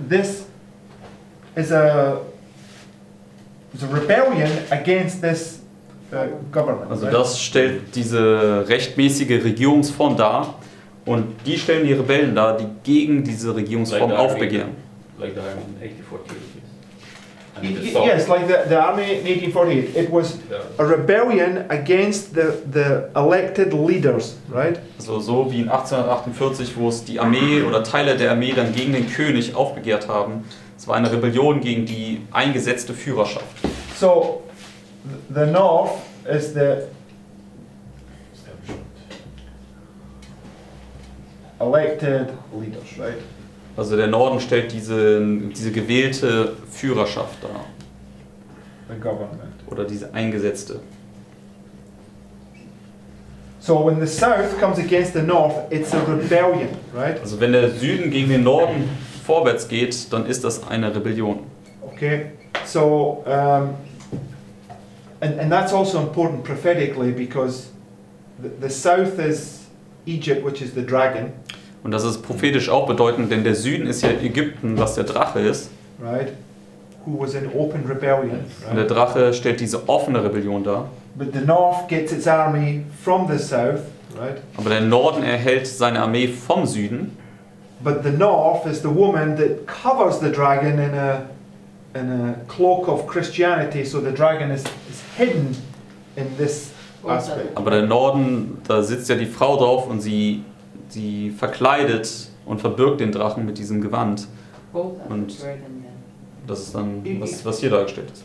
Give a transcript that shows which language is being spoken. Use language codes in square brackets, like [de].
[en] This is a rebellion against this government. [de] Also [en] right? [de] das stellt diese rechtmäßige Regierungsform dar und die stellen die Rebellen dar, die gegen diese Regierungsform aufbegehren. [en] Like the army in 1848. Y- And the y- South. Yes, like the army in 1848. It was a rebellion against the elected leaders, right? [de] Also so wie in 1848, wo es die Armee oder Teile der Armee dann gegen den König aufbegehrt haben. Es war eine Rebellion gegen die eingesetzte Führerschaft. [en] So the North is the elected leaders, right? [de] Also der Norden stellt diese gewählte Führerschaft dar. [en] The government. [de] Oder diese eingesetzte. [en] So when the South comes against the North, it's a rebellion, right? [de] Also wenn der Süden gegen den Norden vorwärts geht, dann ist das eine Rebellion. [en] Okay. So and that's also important prophetically because the South is Egypt, which is the dragon, [de] Und das ist prophetisch auch bedeutend, denn der Süden ist ja Ägypten, was der Drache ist. [en] right? Who was in open rebellion, [de] Und der [en] right? [de] Drache stellt diese offene Rebellion dar. [en] But the North gets its army from the South, right? [de] Aber der Norden erhält seine Armee vom Süden. [en] But the North is the woman that covers the dragon in a cloak of Christianity, so the dragon is hidden in this aspect. [de] Aber der Norden, da sitzt ja die Frau drauf und sie verkleidet und verbirgt den Drachen mit diesem Gewand. [en] Both are [de] Und- [en] the dragon then. [de] Das ist dann, was hier dargestellt ist.